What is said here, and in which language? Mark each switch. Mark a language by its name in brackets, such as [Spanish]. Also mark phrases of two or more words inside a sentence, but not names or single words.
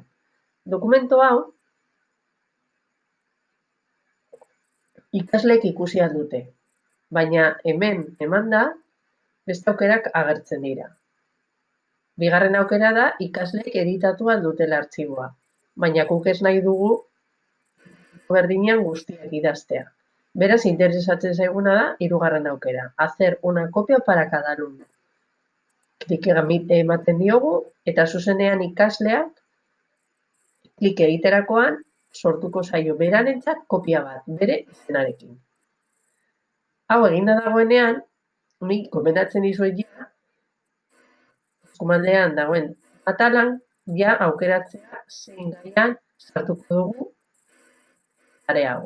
[Basque] Dokumento hau ikasleek ikusi ahal dute, baina hemen emanda beste aukerak agertzen dira. Bigarren aukera da ikasleek editatu ahal dutela artxiboa, baina guk ez nahi dugu berdinean guztiak idaztea. Beraz, interesatzen zaiguna da hirugarren aukera, [Spanish] hacer una copia para cada alumno. [Basque] Klik ematen diogu eta zuzenean ikasleak klik egiterakoan sortuko zaio berarentzat kopia bat, bere izenarekin. Hau eginda dagoenean, nik gomendatzen dizuet eskumaldean dagoen atalan aukeratzea zein gaian sartuko dugu tarea hau.